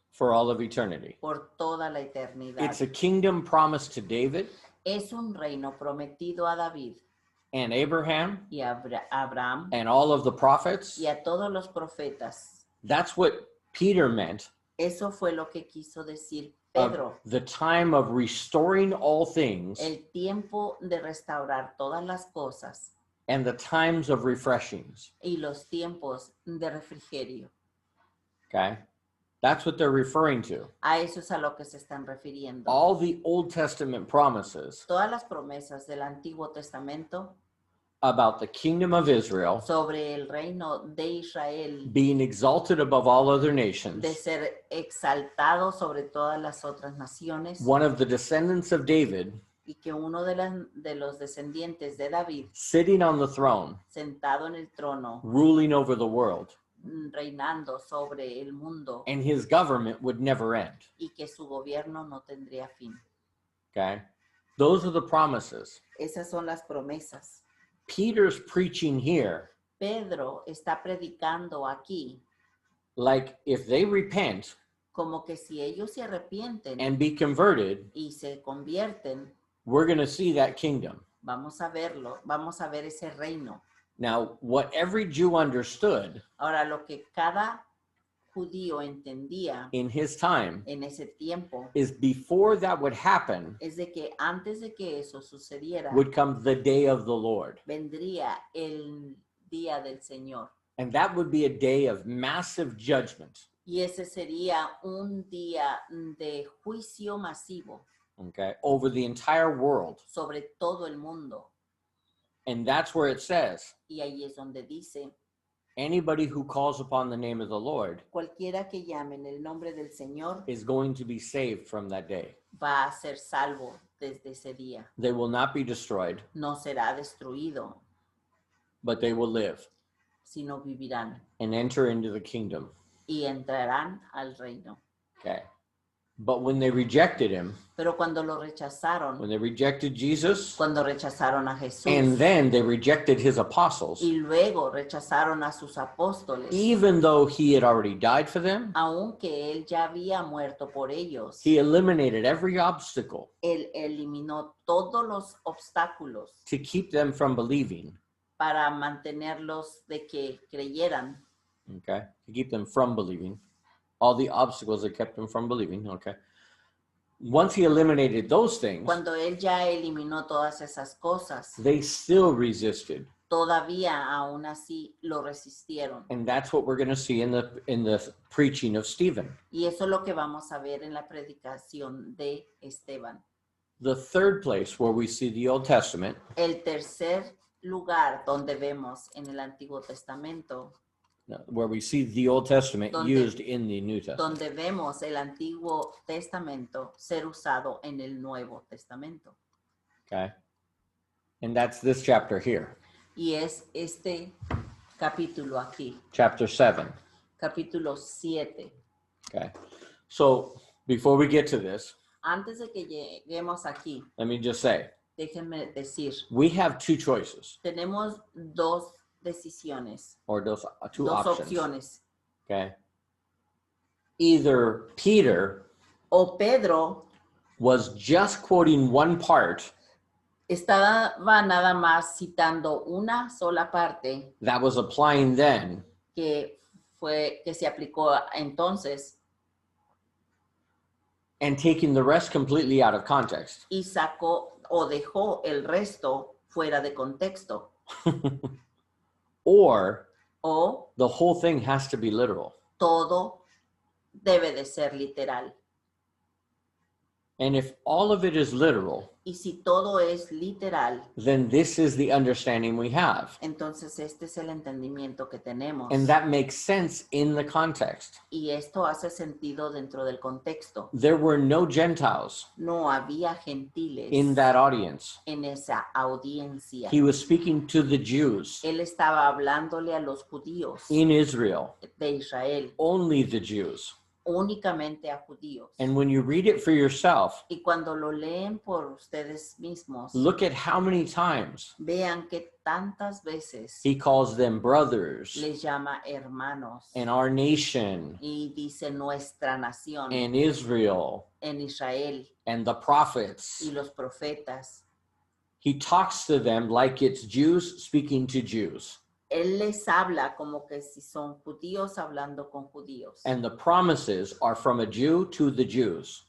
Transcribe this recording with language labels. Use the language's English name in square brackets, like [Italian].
[English] for all of eternity. [Spanish] por toda la eternidad. [English] It's a kingdom promised to David [Spanish] Es un reino prometido a David [English] and Abraham [Spanish] y a Abraham [English] and all of the prophets. [Spanish] y a todos los profetas. [English] That's what Peter meant [Spanish] Eso fue lo que quiso decir [English] of [Spanish] Pedro. [English] the time of restoring all things [Spanish] El tiempo de restaurar todas las cosas [English] and the times of refreshings. [Spanish] y los tiempos de refrigerio. [English] Okay? That's what they're referring to. [Spanish] A eso es a lo que se están refiriendo. [English] All the Old Testament promises [Spanish] Todas las promesas del Antiguo Testamento [English] about the kingdom of Israel [Spanish] sobre el reino de Israel, [English] being exalted above all other [Spanish] de [English] nations, [Spanish] ser exaltado sobre todas las otras naciones, [English] one of the descendants of David [Spanish] y que uno de los descendientes de David, [English] sitting on the throne, [Spanish] sentado en el trono, [English] ruling over the world, [Spanish] reinando sobre el mundo, [English] and his government would never end. [Spanish] y que su gobierno no tendría fin. [English] Okay? Those are the promises. [Spanish] Esas son las promesas. [English] Peter's preaching here, [Spanish] Pedro está predicando aquí [English] like if they repent [Spanish] como que si ellos se arrepienten [English] and be converted, [Spanish] y se convierten, [English] we're going to see that kingdom. [Spanish] vamos a verlo, vamos a ver ese reino. [English] Now, what every Jew understood [Spanish] Ahora, lo que cada judío entendía [English] in his time [Spanish] en ese tiempo [English] is before that would happen [Spanish] es de que antes de que eso sucediera, [English] would come the day of the Lord. [Spanish] vendría el día del Señor. [English] And that would be a day of massive judgment, [Spanish] Y ese sería un día de juicio masivo [English] okay, over the entire world. [Spanish] sobre todo el mundo. [English] And that's where it says, [Spanish] Y ahí es donde dice, [English] anybody who calls upon the name of the Lord [Spanish] cualquiera que llame en el nombre del Señor [English] is going to be saved from that day. [Spanish] va a ser salvo desde ese día. [English] They will not be destroyed, [Spanish] No será destruido, [English] but they will live [Spanish] sino vivirán [English] and enter into the kingdom. [Spanish] y entrarán al reino. [English] Okay. But when they rejected him, [Spanish] Pero cuando lo rechazaron, [English] when they rejected Jesus, [Spanish] cuando rechazaron a Jesús [English] and then they rejected his apostles, [Spanish] y luego rechazaron a sus apóstoles, [English] even though he had already died for them, [Spanish] aunque él ya había muerto por ellos, [English] he eliminated every obstacle [Spanish] él eliminó todos los obstáculos [English] to keep them from believing. [Spanish] para mantenerlos de que creyeran. [English] Okay. To keep them from believing. All the obstacles that kept them from believing. Okay. Once he eliminated those things, [Spanish] Cuando él ya eliminó todas esas cosas, [English] they still resisted. [Spanish] todavía aún así lo resistieron. [English] And that's what we're going to see in the preaching of Stephen. [Spanish] Y eso es lo que vamos a ver en la predicación de Esteban. [English] The third place where we see the Old Testament [Spanish] El tercer lugar donde vemos en el Antiguo Testamento, [English] where we see the Old Testament [Spanish] Donde- [English] used in the New Testament. [Spanish] donde vemos el Antiguo Testamento ser usado en el Nuevo Testamento. [English] Okay. And that's this chapter here, [Spanish] Y es este capítulo aquí, [English] chapter 7. [Spanish] capítulo 7. [English] Okay. So before we get to this, [Spanish] Antes de que lleguemos aquí, [English] let me just say, [Spanish] déjenme decir, [English] we have two choices [Spanish] tenemos dos decisiones, [English] or two [Spanish] dos [English] options. [Spanish] opciones. [English] Okay. Either Peter [Spanish] O Pedro [English] was just quoting one part [Spanish] estaba nada más citando una sola parte [English] that was applying then, [Spanish] que se aplicó entonces [English] and taking the rest completely out of context. [Spanish] y sacó o dejó el resto fuera de contexto. [English] Or [Spanish] O [English] the whole thing has to be literal. [Spanish] todo debe de ser literal. [English] And if all of it is literal, [Spanish] Y si todo es literal, [English] then this is the understanding we have. [Spanish] entonces este es el entendimiento que tenemos. [English] And that makes sense in the context. [Spanish] Y esto hace sentido dentro del contexto. [English] There were no Gentiles [Spanish] No había gentiles [English] in that audience. [Spanish] en esa audiencia. [English] He was speaking to the Jews [Spanish] Él estaba hablándole a los judíos [English] in Israel, [Spanish] de Israel, [English] only the Jews. [Spanish] únicamente a judíos. [English] And when you read it for yourself, [Spanish] Y cuando lo leen por ustedes mismos, [English] look at how many times [Spanish] vean que tantas veces [English] he calls them brothers [Spanish] les llama hermanos [English] and our nation [Spanish] y dice nuestra nación [English] and Israel [Spanish] en Israel [English] and the prophets. [Spanish] y los profetas. [English] He talks to them like it's Jews speaking to Jews. [Spanish] Él les habla como que si son judíos hablando con judíos. [English] And the promises are from a Jew to the Jews.